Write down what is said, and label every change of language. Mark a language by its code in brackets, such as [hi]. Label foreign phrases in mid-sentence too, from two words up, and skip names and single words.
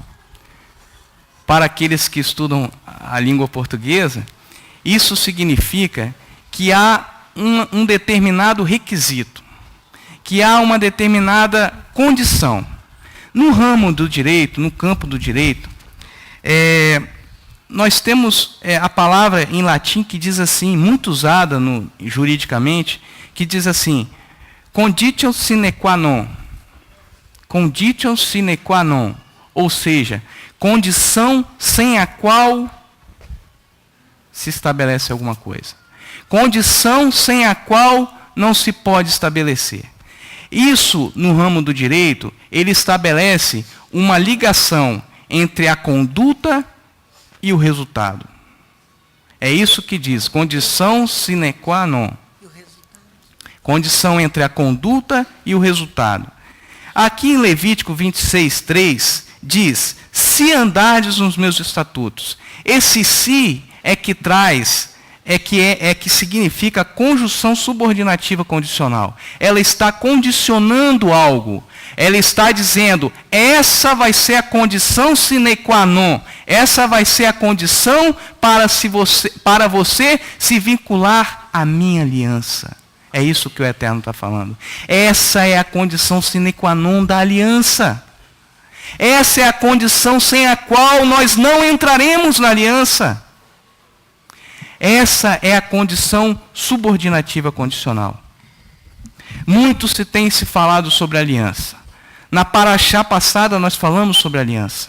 [pt] Para aqueles que estudam a língua portuguesa, isso significa que há um determinado requisito, que há uma determinada condição. No ramo do direito, no campo do direito, nós temos a palavra em latim que diz assim, muito usada juridicamente, que diz assim: [la] conditio sine qua non. Conditio sine qua non. [pt] Ou seja, condição sem a qual se estabelece alguma coisa. Condição sem a qual não se pode estabelecer. Isso, no ramo do direito, ele estabelece uma ligação entre a conduta e o resultado. É isso que diz, condição [la] sine qua non. [pt] Condição entre a conduta e o resultado. Aqui em Levítico 26:3 diz: se andardes nos meus estatutos. Esse se é que traz, é que significa conjunção subordinativa condicional. Ela está condicionando algo. Ela está dizendo, essa vai ser a condição [la] sine qua non. [pt] Essa vai ser a condição para você se vincular à minha aliança. É isso que o Eterno está falando. Essa é a condição [la] sine qua non [pt] da aliança. Essa é a condição sem a qual nós não entraremos na aliança. Essa é a condição subordinativa condicional. Muito se tem se falado sobre aliança. Na paraxá passada nós falamos sobre aliança.